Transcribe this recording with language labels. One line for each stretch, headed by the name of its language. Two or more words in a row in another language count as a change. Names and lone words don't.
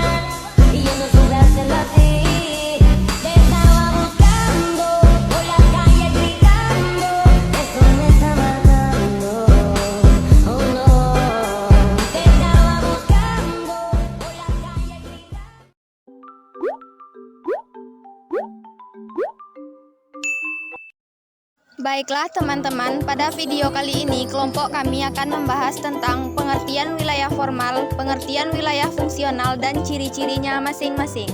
Spanish: Y yo no supe hacerlo así. Te estaba buscando por la calle gritando. Eso me está matando. Oh no. Te estaba buscando por la calle gritando.
Indonesian: Baiklah teman-teman, pada video kali ini kelompok kami akan membahas tentang pengertian wilayah formal, pengertian wilayah fungsional, dan ciri-cirinya masing-masing.